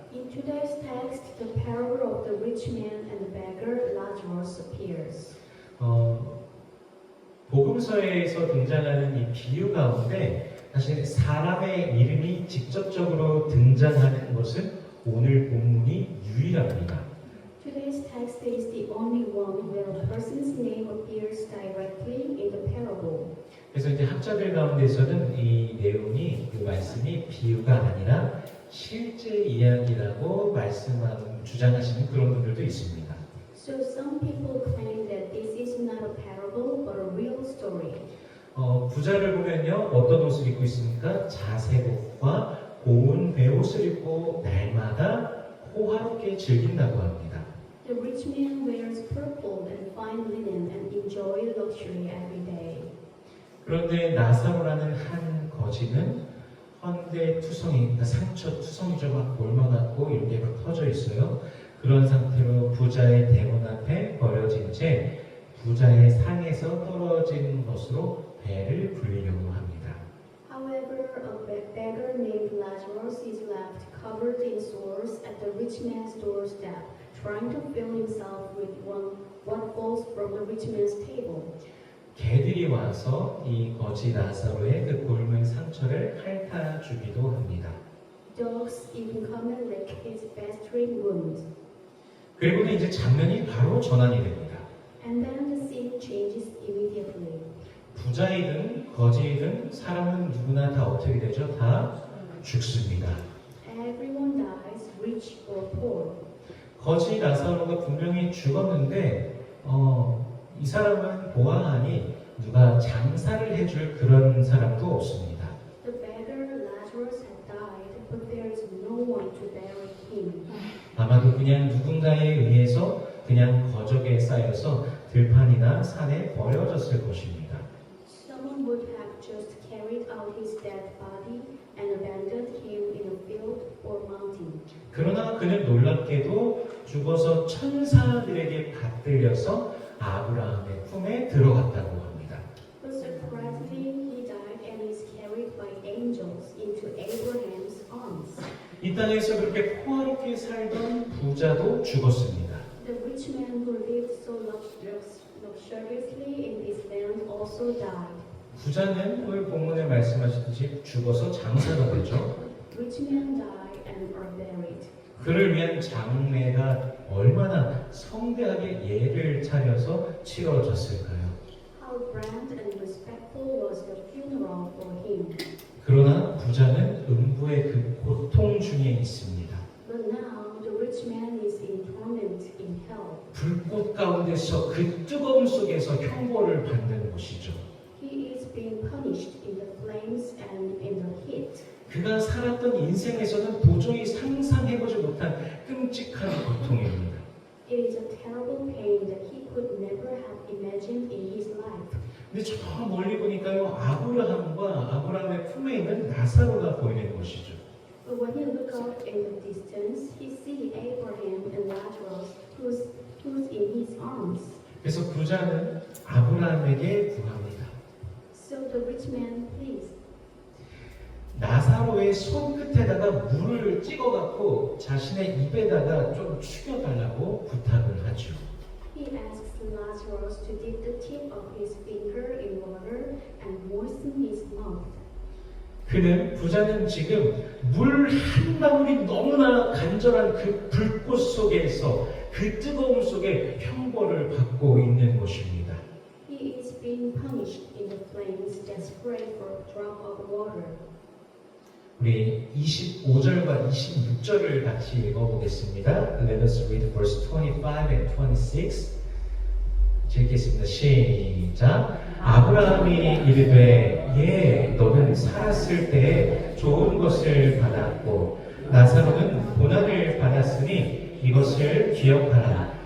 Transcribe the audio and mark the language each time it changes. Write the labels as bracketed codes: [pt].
[en] In today's text, the parable of the rich man and the beggar Lazarus appears. [ko] 복음서에서 등장하는 이 비유 가운데 사실 사람의 이름이 직접적으로 등장하는 것은 오늘 본문이 유일합니다. [en] Today's text is the only one where a person's name appears directly in the parable. [ko] 그래서 이제 학자들 가운데서는 이 내용이 그 말씀이 비유가 아니라 실제 이야기라고 주장하시는 그런 분들도 있습니다. [en] So some people claim that this is not a parable but a real story. [ko] 부자를 보면요 어떤 옷을 입고 있습니까? 자색옷과 고운 베옷을 입고 날마다 호화롭게 즐긴다고 합니다. [en] The rich man wears purple and fine linen and enjoys luxury every day. [ko] 그런데 나사로라는 한 거지는 헌데 투성이, 그러니까 상처 투성이죠. 막 골마같고 이렇게 막 터져 있어요. 그런 상태로 부자의 대문 앞에 버려진 채 부자의 상에서 떨어진 것으로 배를 불리려고 합니다. [en] However, a beggar named Lazarus is left covered in sores at the rich man's doorstep, trying to fill himself with what falls from the rich man's table. [ko] 개들이 와서 이 거지 나사로의 그 곪은 상처를 핥아주기도 합니다. [en] Dogs even come and lick his festering wound. [ko] 그리고는 이제 장면이 바로 전환이 됩니다. [en] And then the scene changes immediately. [ko] 부자이든 거지이든 사람은 누구나 다 어떻게 되죠? 다 죽습니다. [en] Everyone dies, rich or poor. [ko] 거지 나사로가 분명히 죽었는데 이 사람은 보아하니 누가 장사를 해줄 그런 사람도 없습니다. [en] The beggar Lazarus had died, but there is no one to bury him. [ko] 아마도 그냥 누군가에 의해서 그냥 거적에 쌓여서 들판이나 산에 버려졌을 것입니다. [en] Someone would have just carried out his dead body and abandoned him in a field or mountain. [ko] 그러나 그는 놀랍게도 죽어서 천사들에게 받들려서 아브라함의 품에 들어갔다고 합니다. [en] But surprisingly, he died and is carried by angels into Abraham's arms. [ko] 이 땅에서 그렇게 호화롭게 살던 부자도 죽었습니다. [en] The rich man who lived so luxuriously in this land also died. [ko] 부자는 오늘 본문에 말씀하셨듯이 죽어서 장사가 되죠. [en] Rich men die and are buried. [ko] 그를 위한 장례가 얼마나 성대하게 예를 차려서 치러졌을까요? [en] How grand and respectful was the funeral for him. [ko] 그러나 부자는 음부의 그 고통 중에 있습니다. [en] But now the rich man is in torment in hell. [ko] 불꽃 가운데서 그 뜨거움 속에서 형벌을 받는 것이죠. [en] He is being punished in the flames and in the heat. [ko] 그가 살았던 인생에서는 도저히 상상해보지 못한 끔찍한 고통입니다. [en] It is a terrible pain that he could never have imagined in his life. [ko] 근데 저 멀리 보니까요 아브라함과 아브라함의 품에 있는 나사로가 보이는 것이죠. [en] But when you look out in the distance, he sees Abraham and Lazarus, who's in his arms. [ko] 그래서 부자는 아브라함에게 구합니다. [en] So the rich man pleads. [ko] 나사로의 손끝에다가 물을 찍어갖고 자신의 입에다가 좀 죽여달라고 부탁을 하죠. [en] He asks Lazarus to dip the tip of his finger in water and moisten his mouth. [ko] 부자는 지금 물 한 방울이 너무나 간절한 그 불꽃 속에서 그 뜨거움 속에 형벌을 받고 있는 것입니다. [en] He is being punished in the flames, desperate for a drop of water. [ko] 우리 25절과 26절을 같이 읽어보겠습니다. [en] Let us read verse 25 and 26. [ko] 읽겠습니다. 시작. 아브라함이 이르되 너는 살았을 때에 좋은 것을 받았고 나사로는 고난을 받았으니 이것을 기억하라.